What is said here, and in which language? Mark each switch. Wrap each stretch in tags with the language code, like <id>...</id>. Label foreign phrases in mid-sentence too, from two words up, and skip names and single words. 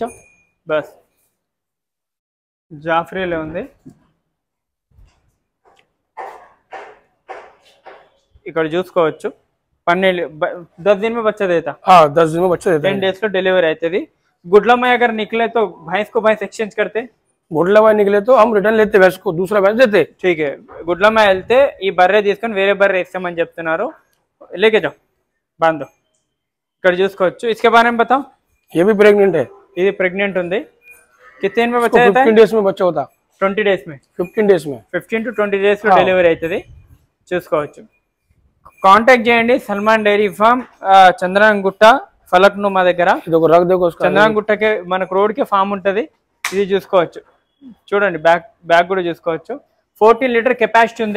<te>बस జాఫ్రీలో ఉంది. ఇక్కడ చూసుకోవచ్చు.</te> <hi>10 दिन में बच्चा देता. हाँ 10 दिन में बच्चा देता.</hi> <te>10 डेज లో డెలివరీ అవుతుంది.</te> <hi>गुडला में अगर निकले तो भैंस को भैंस एक्सचेंज करते. गुडला में निकले तो हम रिटर्न लेते, भैंस को दूसरा भैंस देते. ठीक है गुडला में</hi> <te>వెళ్తే ఈ బర్రె తీసుకొని వేరే బర్రె ఇస్తామని చెప్తున్నారు.</te> <hi>लेके जाओ बांधो.</hi> <te>ఇక్కడ చూసుకోవచ్చు.</te> <hi>इसके बारे में बताओ. ये भी प्रेग्नेंट है.</hi> <te>ఇది ప్రెగ్నెంట్ ఉంది.</te> <hi>कितने दिन में बच्चा देता है? 15 डेज में बच्चा होता. 20 डेज में 15 डेज में</hi> <te>15 to 20 డేస్ లో డెలివరీ అవుతుంది. చూసుకోవచ్చు. కాంటాక్ట్ చేయండి. సల్మాన్ డైరీ ఫార్మ్ చంద్రగుట్ట ఫలక్ను మా దగ్గర. చంద్రగుట్టకి మనకు రోడ్ కి ఫామ్ ఉంటది. ఇది చూసుకోవచ్చు. చూడండి బ్యాక్ కూడా చూసుకోవచ్చు. 14</te> <en>liter capacity</en> <te>ఉంది.</te>